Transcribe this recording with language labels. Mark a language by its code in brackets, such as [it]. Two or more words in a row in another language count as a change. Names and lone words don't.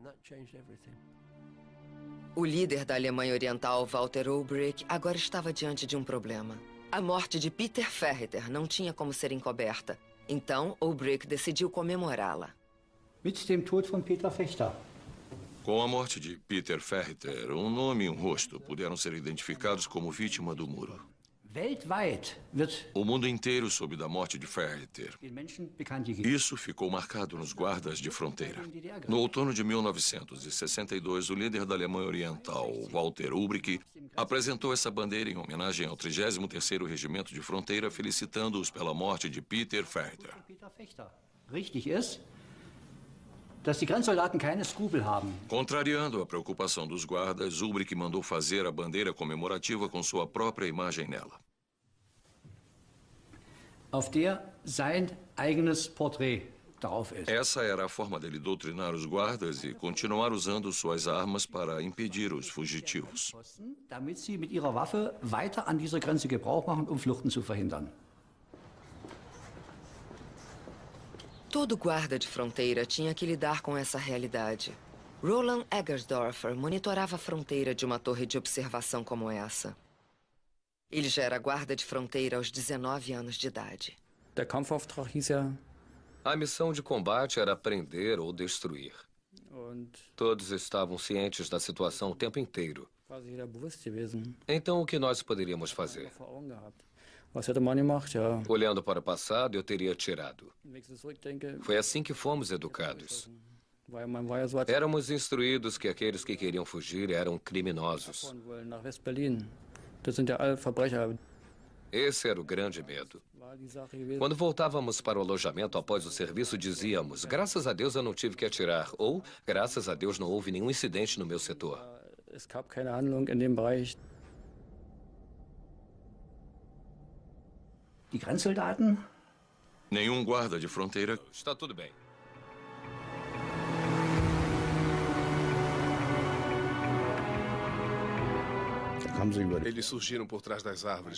[pt] O líder da Alemanha Oriental, Walter Ulbricht, agora estava diante de um problema. A morte de Peter Ferriter não tinha como ser encoberta. Então, Ulbricht decidiu comemorá-la. [de] Mit dem Tod von Peter Fechter. [pt] Com a morte de Peter Ferriter, um nome e um rosto puderam ser identificados como vítima do muro. [de] Weltweit wird [pt] O mundo inteiro soube da morte de Ferriter. [de] den Menschen bekannt gegeben. [pt] Isso ficou marcado nos guardas de fronteira. No outono de 1962, o líder da Alemanha Oriental, Walter Ulbricht, apresentou essa bandeira em homenagem ao 33º Regimento de Fronteira, felicitando-os pela morte de Peter Ferriter. [de] Peter Fechter. Richtig ist, dass die Grenzsoldaten keine Skrupel haben. [pt] Contrariando a preocupação dos guardas, Ulbricht mandou fazer a bandeira comemorativa com sua própria imagem nela. [de] Auf der sein eigenes Porträt drauf ist. [pt] Essa era a forma dele doutrinar os guardas e continuar usando suas armas para impedir os fugitivos. [de] Damit sie mit ihrer Waffe weiter an dieser Grenze Gebrauch machen, um Fluchten zu verhindern. [pt] Todo guarda de fronteira tinha que lidar com essa realidade. Roland Eggersdorfer monitorava a fronteira de uma torre de observação como essa. Ele já era guarda de fronteira aos 19 anos de idade. [de] Der Kampfauftrag hieß ja. [pt] A missão de combate era prender ou destruir. Todos estavam cientes da situação o tempo inteiro. [de] Quase jeder bewusst gewesen. [pt] Então, o que nós poderíamos fazer? [de] Vor Augen gehabt. Was hätte man gemacht? Ja. [pt] Olhando para o passado, eu teria atirado. [de] Wenn ich so zurückdenke, [pt] Foi assim que fomos educados. [de] man war ja so [pt] Éramos instruídos que aqueles que queriam fugir eram criminosos. [de] fahren wollen nach West-Berlin. Das sind ja alle Verbrecher. [pt] Esse era o grande medo. [de] War die Sache gewesen. [pt] Quando voltávamos para o alojamento após o serviço, dizíamos: graças a Deus eu não tive que atirar, ou graças a Deus não houve nenhum incidente no meu setor. [de] Es gab keine Handlung in dem Bereich. Die Grenzsoldaten [pt] Nenhum guarda de fronteira Está tudo bem. Eles surgiram por trás das árvores.